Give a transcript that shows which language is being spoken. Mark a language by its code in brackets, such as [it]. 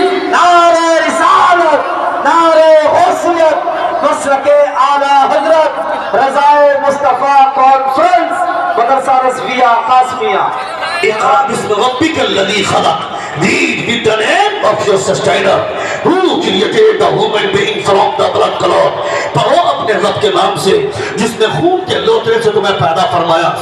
[ur] نعرہ رسالت, نعرہ حسنیت, مسلک اعلی حضرت رضائے مصطفیٰ کانفرنس مدرسہ رضویہ قاسمیہ. [ar] اقرأ بسم ربک الذی خلق. [en] Read with the name of your sustainer who created the human being from the blood clot. [ur] پڑھو اپنے رب کے نام سے جس نے خون کے لوترے سے تمہیں پیدا فرمایا.